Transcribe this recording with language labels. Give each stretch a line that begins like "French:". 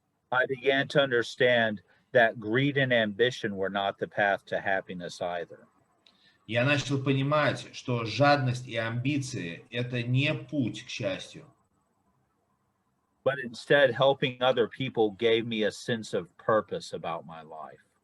English: I began to understand that greed and ambition were not the path to happiness either.
Russian: Я начал понимать, что жадность и амбиции – это не путь к счастью.
English: But instead, helping other people gave me a sense of purpose about my life.